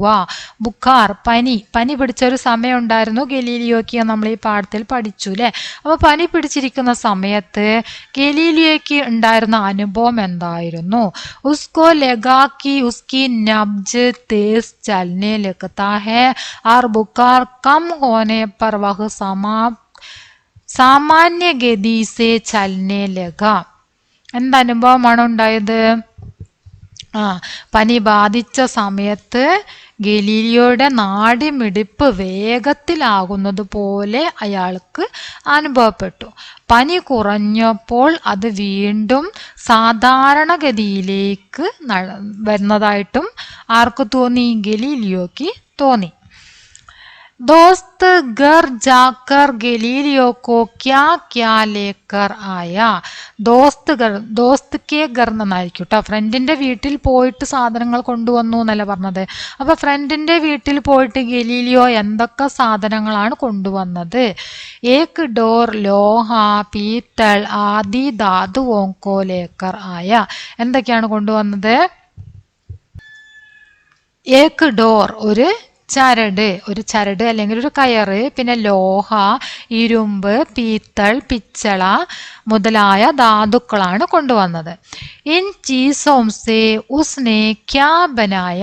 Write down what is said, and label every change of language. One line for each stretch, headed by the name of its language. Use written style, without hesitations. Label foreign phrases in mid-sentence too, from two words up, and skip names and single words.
Malayalam: ബുഖാർ, പനി പിടിച്ച ഒരു സമയം ഉണ്ടായിരുന്നു ഗലീലിയോക്ക്. നമ്മൾ ഈ പാഠത്തിൽ പഠിച്ചു അല്ലെ. അപ്പൊ പനി പിടിച്ചിരിക്കുന്ന സമയത്ത് ഗലീലിയോക്ക് ഉണ്ടായിരുന്ന അനുഭവം എന്തായിരുന്നു?
Hindi: उसको लगा कि उसकी नब्ज़ तेज़ चलने लगता है और बुखार कम होने पर वह सामान्य गति से चलने लगा.
Malayalam: എന്തനുഭവമാണ് ഉണ്ടായത്? പനി ബാധിച്ച സമയത്ത് ഗലീലിയോയുടെ നാഡിമിടിപ്പ് വേഗത്തിലാകുന്നത് പോലെ അയാൾക്ക് അനുഭവപ്പെട്ടു. പനി കുറഞ്ഞപ്പോൾ അത് വീണ്ടും സാധാരണഗതിയിലേക്ക് വരുന്നതായിട്ടും ആർക്ക് തോന്നി? ഗലീലിയോക്ക് തോന്നി.
Hindi: दोस्त घर जाकर गलीलियो को क्या क्या लेकर आया? दोस्त के घर
Malayalam: എന്നായിരിക്കും കേട്ടോ. ഫ്രണ്ടിന്റെ വീട്ടിൽ പോയിട്ട് സാധനങ്ങൾ കൊണ്ടുവന്നു എന്നല്ല പറഞ്ഞത്. അപ്പൊ ഫ്രണ്ടിന്റെ വീട്ടിൽ പോയിട്ട് ഗലീലിയോ എന്തൊക്കെ സാധനങ്ങളാണ് കൊണ്ടുവന്നത്?
Hindi: एक डोर लोहा पीतल आदि धातुओं को लेकर आया.
Malayalam: എന്തൊക്കെയാണ് കൊണ്ടുവന്നത്?
Hindi: एक डोर
Malayalam: ഒരു ചരട് അല്ലെങ്കിൽ ഒരു കയറ്, പിന്നെ ലോഹ ഇരുമ്പ്, പീത്തൾ പിച്ചള മുതലായ ധാതുക്കളാണ് കൊണ്ടുവന്നത്.
Hindi: इन चीज़ों से उसने क्या बनाया?